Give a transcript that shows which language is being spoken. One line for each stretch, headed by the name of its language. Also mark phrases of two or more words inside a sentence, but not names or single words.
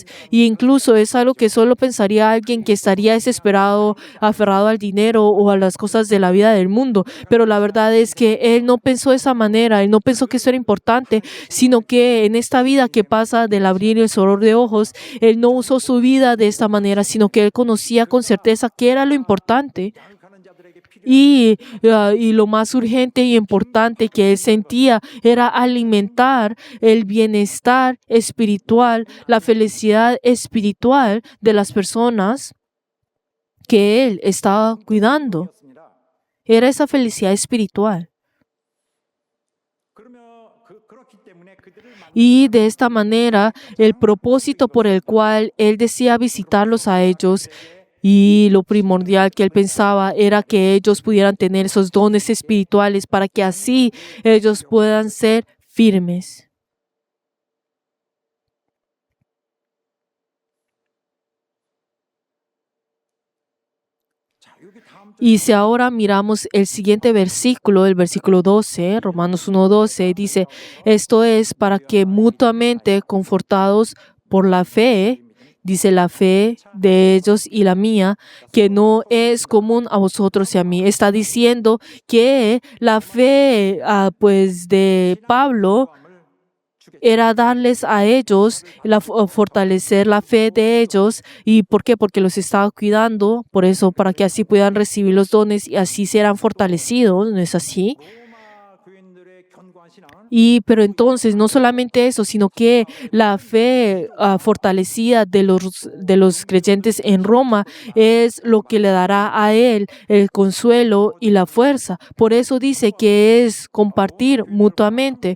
Spanish: Y incluso es algo que solo pensaría alguien que estaría desesperado, aferrado al dinero o a las cosas de la vida del mundo. Pero la verdad es que él no pensó de esa manera, él no pensó que eso era importante, sino que en esta vida que pasa del abrir el cerrar de ojos, él no usó su vida de esta manera, sino que él conocía con certeza qué era lo importante.
Korean: 가는 자들에게 필요
Spanish: Y lo más urgente y importante que él sentía era alimentar el bienestar espiritual, la felicidad espiritual de las personas que él estaba cuidando.
Korean: 였습니다.
Spanish: Era esa felicidad espiritual.
Korean: 그렇기 때문에 그들을
Spanish: Y de esta manera, el propósito por el cual él decía visitarlos a ellos y lo primordial que él pensaba era que ellos pudieran tener esos dones espirituales para que así ellos puedan ser firmes.
Korean: 자, 여기 다음
Spanish: Y si ahora miramos el siguiente versículo, el versículo 12, Romanos 1:12, dice, esto es para que mutuamente confortados por la fe, dice la fe de ellos y la mía, que no es común a vosotros y a mí. Está diciendo que la fe pues de Pablo era darles a ellos, fortalecer la fe de ellos. ¿Y por qué? Porque los estaba cuidando, por eso, para que así puedan recibir los dones y así serán fortalecidos, ¿no es así?
Korean: 로마 교인들의 견고한 신앙은
Spanish: Pero entonces, no solamente eso, sino que la fe fortalecida de los creyentes en Roma es lo que le dará a él el consuelo y la fuerza. Por eso dice que es compartir mutuamente.